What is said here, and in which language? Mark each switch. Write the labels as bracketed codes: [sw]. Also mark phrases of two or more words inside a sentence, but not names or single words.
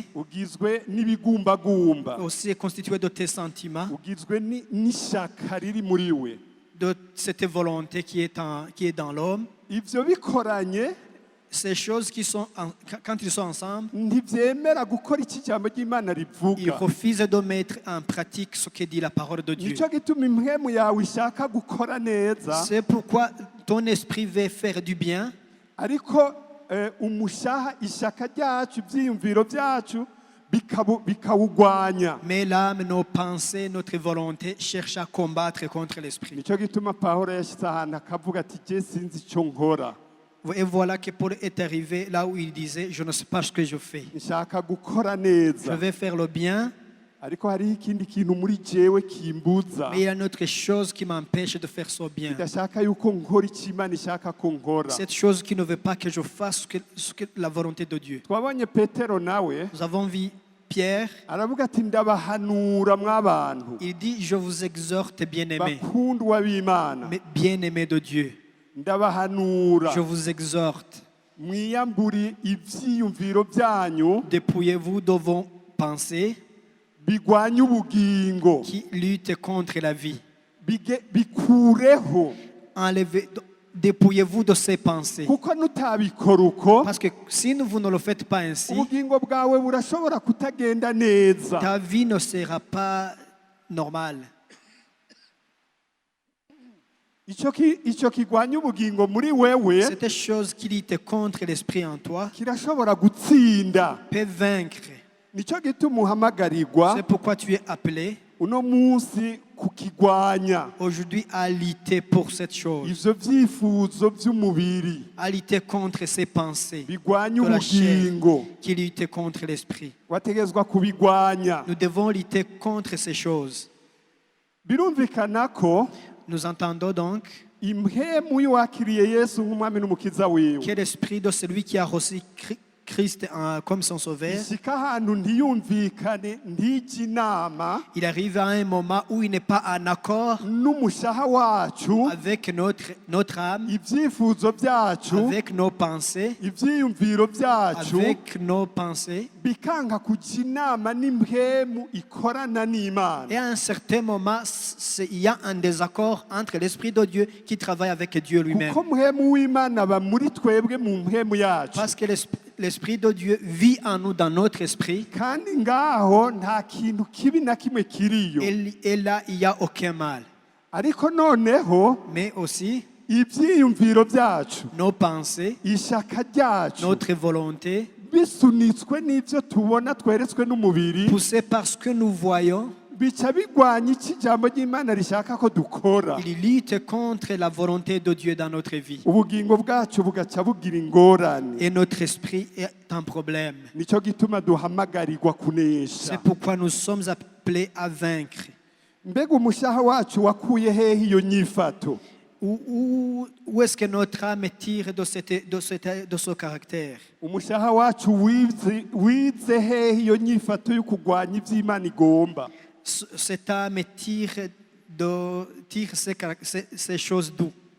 [rn] ugizwe n'ibigumbagumba, [fr] aussi est constituée de tes sentiments, [rn] ugizwe n'ishaka riri muri we. [fr] de cette volonté qui est dans l'homme. [rn] Ivyo bikoranye [fr] Ces choses quand ils sont ensemble, [rn] ntivyemera gukora iki jambo ry'Imana [fr] ils [rn] rivuga. [fr] refusent de mettre en pratique ce que dit la parole de Dieu. [rn] Nico gituma impwemu yawe ishaka gukora neza, [fr] C'est pourquoi ton esprit veut faire du bien, [rn] ariko umushaha ishaka ryacu, ivyiyumviro vyacu bikawugwanya. [fr] mais l'âme, nos pensées, notre volonté cherchent à combattre contre l'esprit. [rn] Nico gituma Pawulo yashyize ahantu akavuga ati je sinzi ico nkora, [fr] Et voilà que Paul est arrivé là où il disait, je ne sais pas ce que je fais. [rn] nshaka gukora [fr] Je [rn] neza, [fr] vais faire le bien, [rn] ariko hariho ikindi kintu muri jewe kimbuza, [fr] mais il y a une autre chose qui m'empêche de faire ce bien. [rn] ndashaka yuko nkora icyo Imana ishaka ko nkora. [fr] Cette chose qui ne veut pas que je fasse ce que la volonté de Dieu. [rn] Twabonye Petero nawe [fr] Nous avons vu Pierre, [rn] aravuga ati ndabahanura mw'abantu [fr] il dit, je vous exhorte, bien-aimés, [rn] bakundwa b'Imana, [fr] mais bien-aimés de Dieu, [rn] ndabahanura [fr] je vous exhorte, [rn] mwiyambure ivyiyumviro byanyu [fr] dépouillez-vous de vos pensées [rn] bigwanya ubugingo, [fr] qui luttent contre la vie. [rn] bikureho, [fr] Dépouillez-vous de ces pensées. [rn] kuko nutabikora uko [fr] Parce que si vous ne le faites pas ainsi, [rn] ubugingo bwawe burashobora kutagenda neza. [fr] ta vie ne sera pas normale. [rn] Icyo kigwanya ubugingo muri wewe [fr] Cette chose qui lutte contre l'esprit en toi [rn] kirashobora gutsinda. [fr] peut vaincre. [rn] Nicyo gituma uhamagarirwa [fr] C'est pourquoi tu es appelé [rn] uno munsi kukigwanya [fr] aujourd'hui à lutter pour cette chose, [rn] ivyo vyifuzo vy'umubiri [fr] à lutter contre ces pensées [rn] bigwanya [fr] de la chair [rn] ubugingo [fr] qui luttent contre l'esprit. [rn] wategezwa kubigwanya. [fr] Nous devons lutter contre ces choses. [rn] Birumvikana ko [fr] Nous entendons donc [rn] impwemu y'uwakiriye Yesu nk'umwami n'umukiza wiwe [fr] que l'esprit de celui qui a reçu Christ comme son sauveur, [rn] ishika ahantu ntiyumvikane ntijye inama [fr] il arrive à un moment où il n'est pas en accord [rn] n'umushaha wacu, [fr] avec notre âme, [rn] ibyifuzo byacu, [fr] avec nos pensées, [rn] ibyiyumviro byacu, [fr] avec nos pensées. [rn] bikanga kujya inama n'impwemu ikorana n'Imana. [fr] Et à un certain moment, il y a un désaccord entre l'Esprit de Dieu qui travaille avec Dieu lui-même. [rn] kuko mpwemu w'Imana aba muri twebwe mu mpwemu yacu, [fr] Parce que l'Esprit de Dieu vit en nous, dans notre esprit. [rn] kandi ngaho nta kintu kibi na kimwe kiriyo. [fr] Et là, il n'y a aucun mal. [rn] Ariko noneho [fr] Mais aussi, [rn] ibyiyumviro byacu, [fr] nos pensées, [rn] ishaka ryacu, [fr] notre volonté, [rn] bisunitswe n'ibyo tubona tweretswe n'umubiri, [fr] poussées par ce que nous voyons, [rn] bica bigwanya iki ijambo ry'Imana rishaka ko dukora. [fr] il lutte contre la volonté de Dieu dans notre vie. [rn] Ubugingo bwacu bugaca bugira ingorane. [fr] Et notre esprit est un problème. [rn] Nicyo gituma duhamagarirwa kunesha. [fr] C'est pourquoi nous sommes appelés à vaincre. [rn] Mbega umushaha wacu wakuye hehe iyo nyifato? [fr] Où est-ce que notre âme tire de ce caractère? [rn] Umushaha wacu wize hehe iyo nyifato yo kugwanya iby'Imana igomba? [fr] Cette âme tire ces choses d'où?